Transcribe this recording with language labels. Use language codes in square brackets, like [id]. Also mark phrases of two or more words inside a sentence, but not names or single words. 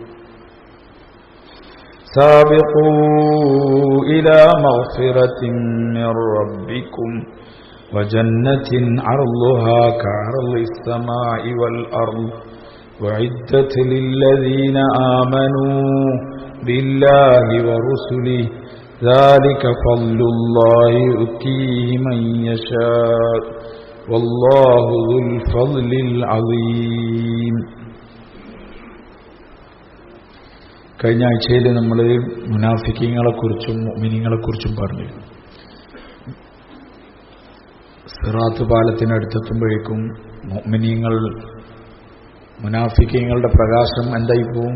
[ar] سابقوا إلى مغفرة من ربكم وجنة عرضها كعرض السماء والأرض وعدت للذين آمنوا بالله ورسله ذلك فضل الله يؤتيه من يشاء والله ذو الفضل العظيم. [ml] കഴിഞ്ഞ ആഴ്ചയിൽ നമ്മൾ മുനാഫിക്കീങ്ങളെക്കുറിച്ചും മുഅ്മിനീങ്ങളെക്കുറിച്ചും പറഞ്ഞു. സിറാത്ത് പാലത്തിനടുത്തെത്തുമ്പോഴേക്കും മുഅ്മിനീങ്ങൾ മുനാഫിക്കീങ്ങളുടെ പ്രകാശം എന്തായി പോവും?